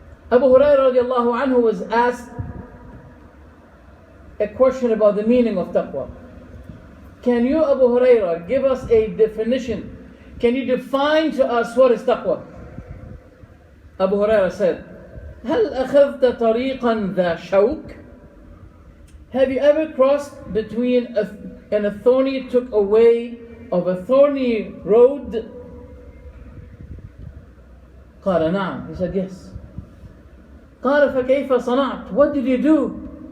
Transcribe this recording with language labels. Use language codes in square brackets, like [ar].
[en] Abu Hurairah radiallahu anhu was asked a question about the meaning of taqwa. Can you, Abu Hurairah, give us a definition? Can you define to us what is taqwa? Abu Hurairah said, [ar] هل أخذت طريقا ذا شوك? [en] Have you ever crossed between a thorny, took away of a thorny road? [ar] قال نعم. [en] He said yes. [ar] قال فكيف صنعت? [en] What did you do?